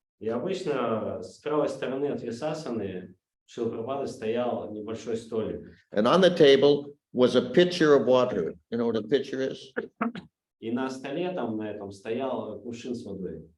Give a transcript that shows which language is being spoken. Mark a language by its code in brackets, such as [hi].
[ru] И обычно с правой стороны от Vyasasаны Шрила Прабхупады стоял небольшой столик. [en] And on the table was a pitcher of water. You know what a pitcher is? [ru] И на столе там на этом стоял кувшин с водой.